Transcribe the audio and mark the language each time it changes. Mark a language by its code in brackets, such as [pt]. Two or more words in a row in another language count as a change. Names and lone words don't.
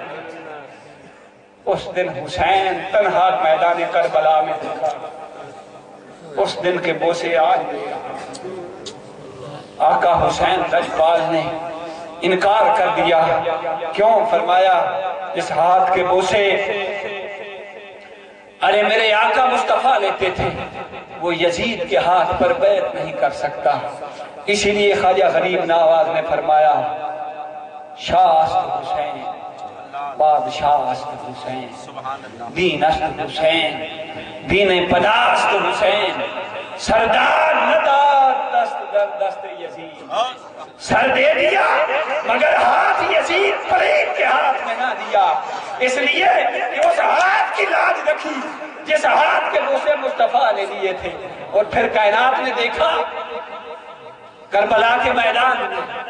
[ur] اس دن حسین تنہا میدان کربلا میں تھا، اس دن کے بوسے آج لے رہا، آقا حسین لجپال نے انکار کر دیا، کیوں؟ فرمایا اس ہاتھ کے بوسے ارے میرے آقا مصطفیٰ لیتے تھے، وہ یزید کے ہاتھ پر بیعت نہیں کر سکتا، اسی لیے خواجہ غریب نواز نے [fa] فرمایا شاہ است حسین بادشاہ است حسین، دین است حسین دین پداست حسین، سردار ندار دست در دست یزید، [ur] سر دے دیا مگر ہاتھ یزید پلید کے ہاتھ میں نہ دیا، اس لیے کہ اس ہاتھ کی لاج رکھی جس ہاتھ کے بوسے مصطفیٰ لے لیے تھے، اور پھر کائنات نے دیکھا کربلا کے میدان میں